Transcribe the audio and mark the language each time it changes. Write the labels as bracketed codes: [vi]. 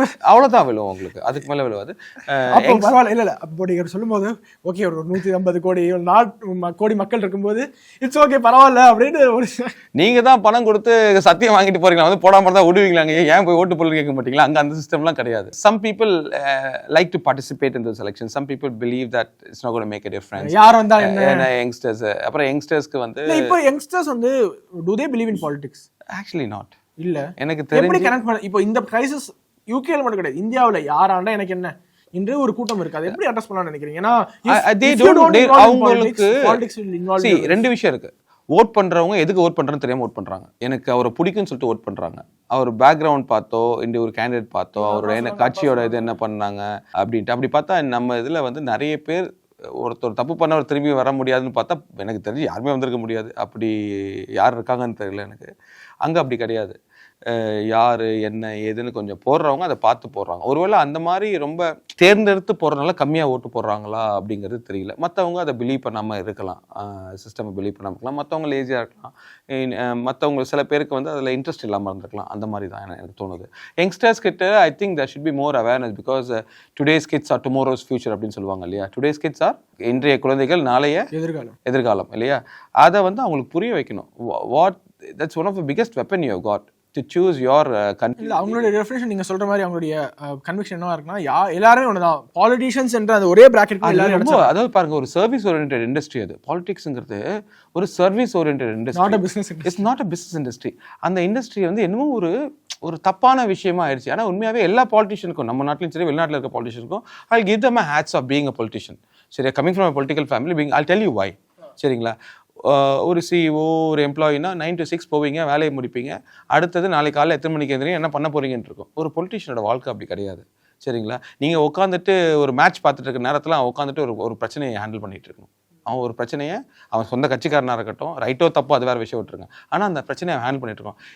[ta] அவ்வளோதான் விழுவும் உங்களுக்கு, அதுக்கு மேலே விழுவாது. இல்லை அப்போ நீங்கள் சொல்லும்போது ஓகே ஒரு 150 கோடி மக்கள் இருக்கும்போது இட்ஸ் ஓகே பரவாயில்ல அப்படின்னு ஒரு நீங்கள் தான் பணம் கொடுத்து சத்தியம் வாங்கிட்டு போறீங்களா, வந்து போடாமல் தான் விடுவீங்களாங்க, ஏன் போய் ஓட்டு போட கேட்க மாட்டீங்களா? அங்க அந்த சிஸ்டம்லாம் கிடையாது. [en] Some people like to participate in those elections. Some people believe that it's not going to make a difference. [ta] யார் வந்தா என்ன? யங்ஸ்டர்ஸ், அப்புறம் யங்ஸ்டர்ஸ்க்கு வந்து இப்போ யங்ஸ்டர்ஸ் வந்து [en] do they believe in politics? Actually not. [ta] இல்ல, எனக்கு தெரிஞ்சு எப்படி கனெக்ட் பண்ண? இப்போ இந்த கிரைசிஸ் யூகேல மட்டும் கிடையாது, இந்தியாவுல யாராண்டா எனக்கு என்ன இன்று ஒரு கூட்டம் இருக்கு, அது எப்படி அட்ரஸ் பண்ணலாம்னு நினைக்கிறீங்க? ஏன்னா அவங்களுக்கு ரெண்டு விஷயம் இருக்கு. ஓட் பண்ணுறவங்க எதுக்கு ஓட் பண்ணுறன்னு தெரியாமல் ஓட் பண்ணுறாங்க. எனக்கு அவரை பிடிக்குன்னு சொல்லிட்டு ஓட் பண்ணுறாங்க. அவர் பேக்ரவுண்ட் பார்த்தோ, இந்த ஒரு கேண்டிடேட் பார்த்தோ, அவரோட என்ன கட்சியோட இது என்ன பண்ணாங்க அப்படின்ட்டு அப்படி பார்த்தா நம்ம இதில் வந்து நிறைய பேர் ஒருத்தர் தப்பு பண்ணவர் திரும்பி வர முடியாதுன்னு பார்த்தா எனக்கு தெரிஞ்சு யாருமே வந்திருக்க முடியாது. அப்படி யார் இருக்காங்கன்னு தெரியல எனக்கு. அங்கே அப்படி கிடையாது. யார் என்ன ஏதுன்னு கொஞ்சம் போடுறவங்க அதை பார்த்து போடுறாங்க. ஒருவேளை அந்த மாதிரி ரொம்ப தேர்ந்தெடுத்து போடுறதுனால கம்மியாக ஓட்டு போடுறாங்களா அப்படிங்கிறது தெரியல. மற்றவங்க அதை பிலீவ் பண்ணாமல் இருக்கலாம், சிஸ்டம் பிலீவ் பண்ணாமல் இருக்கலாம், மற்றவங்க லேசியாக இருக்கலாம், மற்றவங்க சில பேருக்கு வந்து அதில் இன்ட்ரெஸ்ட் இல்லாமல் இருந்திருக்கலாம். அந்த மாதிரி தான் எனக்கு தோணுது. [en] youngsters கிட்ட I think there should be more awareness because today's kids are tomorrow's future [ta] அப்படின்னு சொல்லுவாங்க இல்லையா. [en] today's kids are [ta] இன்றைய குழந்தைகள் நாளைய எதிர்காலம் இல்லையா. அதை வந்து அவங்களுக்கு புரிய வைக்கணும். [en] That's one of the biggest weapon you have got to choose your country. [ta] இல்ல அவங்களுடைய ரெஃபரன்ஸ் நீங்க சொல்ற மாதிரி அவங்களுடைய கன்விக்ஷன் என்னவா இருக்குன்னா எல்லாரும் ஒண்ணுதான், பாலிட்டிஷியன்ஸ் என்ற அந்த ஒரே பிராக்கெட் எல்லாரும். அதாவது பாருங்க, ஒரு சர்வீஸ் ஓரியன்டட் இண்டஸ்ட்ரி அது. பாலிடிக்ஸ்ங்கிறது ஒரு service oriented industry, [en] Not a business industry. It's not a business industry. [ta] அந்த இண்டஸ்ட்ரி வந்து என்னமோ ஒரு தப்பான விஷயமா ஆயிடுச்சு. ஆனால் உண்மையாகவே எல்லா பாலிட்டிஷியனுக்கும், நம்ம நாட்டிலும் சரி வெளிநாட்டில் இருக்க பாலிட்டிஷியனுக்கும், [en] I'll give them a hats of being a politician. [ta] சரியா, [en] coming from a political family, I'll tell you why. [ta] சரிங்களா, ஒரு சிஇஓ ஒரு எம்ப்ளாயினா 9 to 6 போவீங்க, வேலையை முடிப்பீங்க, அடுத்தது நாளைக்கு காலையில் எத்தனை மணிக்கு எழுந்திரிங்க, என்ன பண்ண போறீங்கன்னு இருக்கும். ஒரு பொலிட்டிஷியனோட வாழ்க்கை அப்படி கிடையாது. சரிங்களா, நீங்கள் உட்காந்துட்டு ஒரு மேட்ச் பார்த்துட்டு இருக்க நேரத்தில் அவன் உட்காந்துட்டு ஒரு பிரச்சனையை ஹேண்டில் பண்ணிட்டு இருக்கணும். அவன் ஒரு பிரச்சனையை, அவன் சொந்த கட்சிக்காரனாக இருக்கட்டும், ரைட்டோ தப்போ அது வேறு விஷயம் விட்டுருங்க, ஆனால் அந்த பிரச்சனையை அவன் ஹேண்டில் பண்ணிட்டு இருக்கான்.